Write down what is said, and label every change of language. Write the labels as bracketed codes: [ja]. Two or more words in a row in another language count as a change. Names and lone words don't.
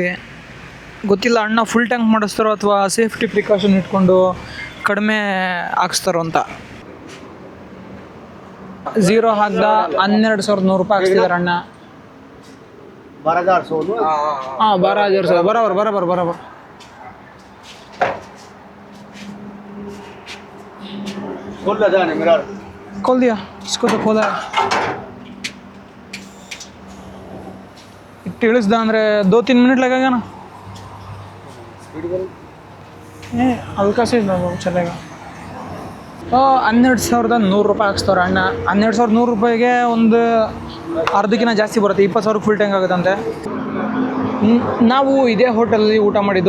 [kn] ಗೊತ್ತಿಲ್ಲ ಅಣ್ಣ ಫುಲ್ ಟ್ಯಾಂಕ್ ಮಾಡಿಸ್ತಾರೋ ಅಥವಾ ಸೇಫ್ಟಿ ಪ್ರಿಕಾಷನ್ ಇಟ್ಕೊಂಡು ಕಡಿಮೆ ಹಾಕ್ಸ್ತಾರೋ ಅಂತ. 0 ಹಾಕ್ದ 12,100 ರೂಪಾಯಿ ಹಾಕ್ಸ್ತಿದ್ದಾರೆ ಅಣ್ಣ. 12,100 ಹಾಂ 12,100 ಬರೋಬರ್. [hi] खोल दिया इसको, तो खोला है. [kn] ತಿಳಿಸ್ದ ಅಂದರೆ 2-3 ಮಿನಿಟ್ [hi] लगेगा ना. हल्का से चलेगा. [kn] 12,100 ರೂಪಾಯಿ ಹಾಕ್ಸ್ತವ್ರೆ ಅಣ್ಣ. 12,100 ರೂಪಾಯಿಗೆ ಒಂದು ಅರ್ಧಕ್ಕಿಂತ ಜಾಸ್ತಿ ಬರುತ್ತೆ. 20,000 ಫುಲ್ ಟ್ಯಾಂಕ್ ಆಗುತ್ತಂತೆ. ನಾವು ಇದೇ ಹೋಟೆಲಲ್ಲಿ ಊಟ ಮಾಡಿದ್ದು.